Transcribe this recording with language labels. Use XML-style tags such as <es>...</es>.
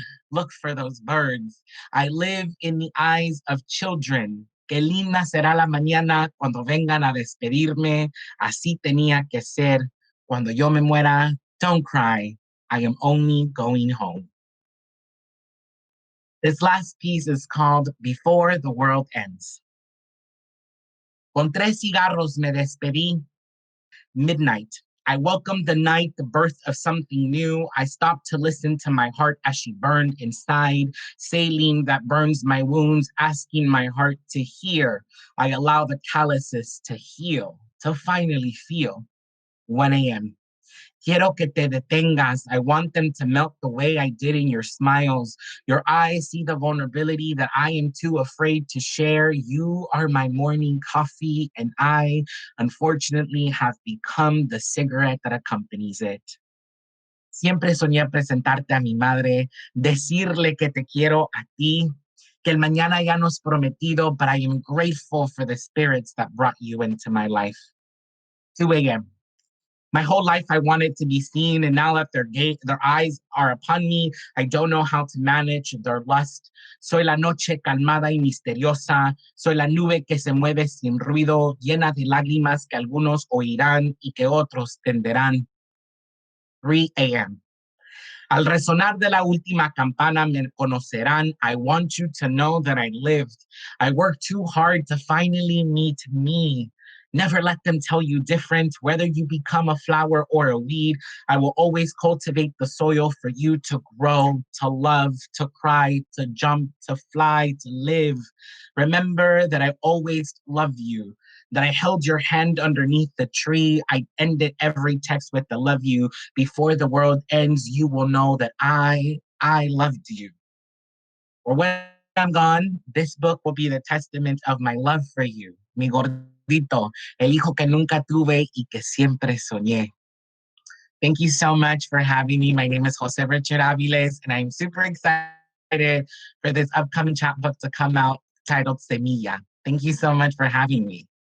<en>Look for those birds. I live in the eyes of children.</en> <es>Qué linda será la mañana cuando vengan a despedirme. Así tenía que ser. Cuando yo me muera,</es> <en>don't cry. I am only going home. This last piece is called Before the World Ends.</en> <es>Con 3 cigarros me despedí.</es> <en>Midnight. I welcomed the night, the birth of something new. I stopped to listen to my heart as she burned inside, saline that burns my wounds, asking my heart to hear. I allow the calluses to heal, to finally feel. 1 a.m.</en> <es>Quiero que te detengas.</es> <en>I want them to melt the way I did in your smiles. Your eyes see the vulnerability that I am too afraid to share. You are my morning coffee, and I, unfortunately, have become the cigarette that accompanies it.</en> <es>Siempre soñé presentarte a mi madre, decirle que te quiero a ti, que el mañana ya no es prometido,</es> <en>but I am grateful for the spirits that brought you into my life.</en> <es>2 a.m.</es> <en>My whole life I wanted to be seen, and now that their eyes are upon me, I don't know how to manage their lust.</en> <es>Soy la noche calmada y misteriosa, soy la nube que se mueve sin ruido, llena de lágrimas que algunos oirán y que otros tenderán. 3 a.m. Al resonar de la última campana me conocerán.</es> <en>I want you to know that I lived. I worked too hard to finally meet me. Never let them tell you different. Whether you become a flower or a weed, I will always cultivate the soil for you to grow, to love, to cry, to jump, to fly, to live. Remember that I always loved you, that I held your hand underneath the tree. I ended every text with the love you. Before the world ends, you will know that I loved you. Or when I'm gone, this book will be the testament of my love for you.</en> <es>Mi gordito, el hijo que nunca tuve y que siempre soñé.</es> <en>Thank you so much for having me. My name is José Richard Aviles, and I'm super excited for this upcoming chapbook to come out titled Semilla. Thank you so much for having me.</en>